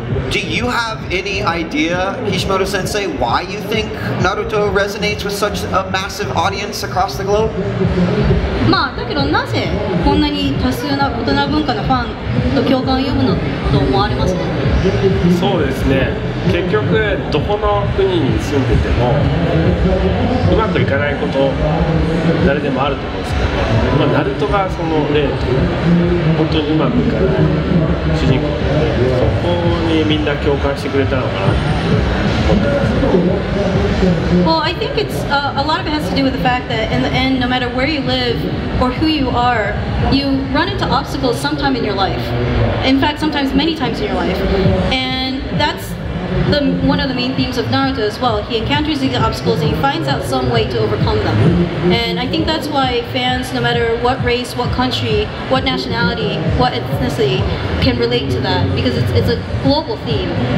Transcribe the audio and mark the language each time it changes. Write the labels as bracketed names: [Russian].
[English] Do you have any idea, Kishimoto Sensei, why you think Naruto resonates with such a massive audience across the globe? [Japanese] だけどなぜこんなに多数な異なる文化のファンと共感を呼ぶのと思われますか？そうですね。結局どこの国に住んでてもうまくいかないこと誰でもあると思うんですけど、ナルトがその例というか本当にうまくいかない主人公なので、そこにみんな共感してくれたのかなと思ってます。 [English] Well, I think it's a lot of it has to do with the fact that in the end, no matter where you live or who you are, you run into obstacles sometime in your life. In fact, sometimes many times in your life, and that's one of the main themes of Naruto as well. He encounters these obstacles and he finds out some way to overcome them. And I think that's why fans, no matter what race, what country, what nationality, what ethnicity, can relate to that, because it's a global theme.